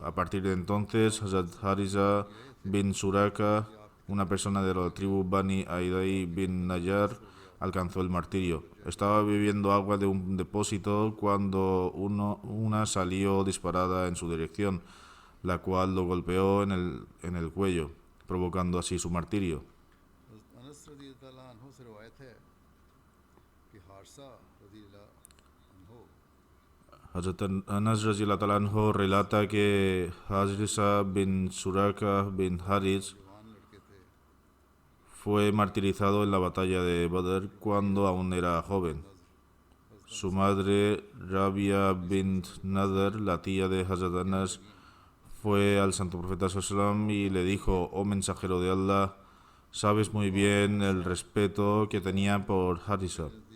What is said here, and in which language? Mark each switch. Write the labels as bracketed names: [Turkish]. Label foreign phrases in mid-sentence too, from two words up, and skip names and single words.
[Spanish] A partir de entonces, Hazrat Hariza bin Suraka una persona de la tribu Bani Aidai bin Nayar, alcanzó el martirio. Estaba bebiendo agua de un depósito cuando una salió disparada en su dirección, la cual lo golpeó en el cuello, provocando así su martirio. [Urdu] अनस [Arabic] رضي الله عنه [Urdu] سے روایت ہے کہ حارثہ [Arabic] رضي الله عنه [Spanish] Hazrat Anas [Arabic] رضي الله عنه [Spanish] relata que Hazrisa bin Suraka bin Haris [Urdu] جوان لڑکے تھے [Spanish] fue martirizado en la batalla de Badr cuando aún era joven. Su madre, Rabia bint Nadar, la tía de Hazrat Anas, fue al santo profeta sallam y le dijo: oh mensajero de Allah, sabes muy bien el respeto que tenía por Harisa.